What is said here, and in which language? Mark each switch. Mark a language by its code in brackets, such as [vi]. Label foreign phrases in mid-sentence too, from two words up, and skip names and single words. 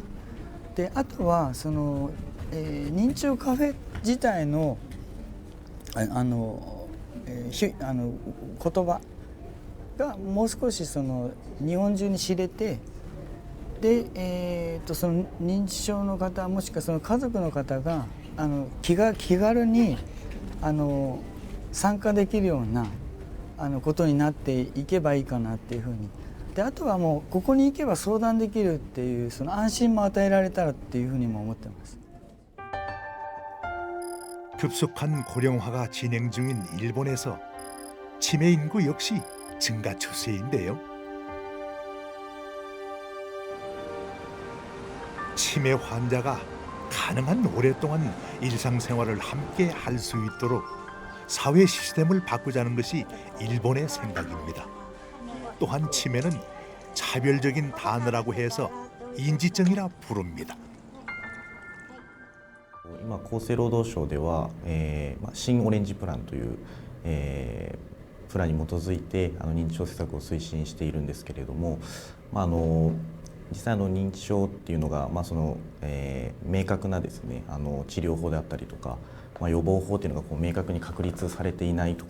[ja] であとはその、認知症カフェ自体の言葉がもう少しその日本中に知れて、で、その認知症の方もしくはその家族の方が気軽に参加できるようなことになっていけばいいかなっていうふうに。であとはもうここに行けば相談できるっていうその安心も与えられたらっていうふうにも思ってます。 [ko] 급속한 고령화가 진행 중인 일본에서 치매 인구 역시 증가 추세인데요. 치매 환자가 가능한 오랫동안 일상생활을 함께 할 수 있도록 사회 시스템을 바꾸자는 것이 일본의 생각입니다. 또한 치매는 차별적인 단어라고 해서 인지증이라 부릅니다. [ja] 今厚生労働省では、新オレンジプランという、プランに基づいて認知症施策を推進しているんですけれども、実際認知症っていうのが、明確なですね治療法であったりとか、予防法っていうのが明確に確立されていないとこ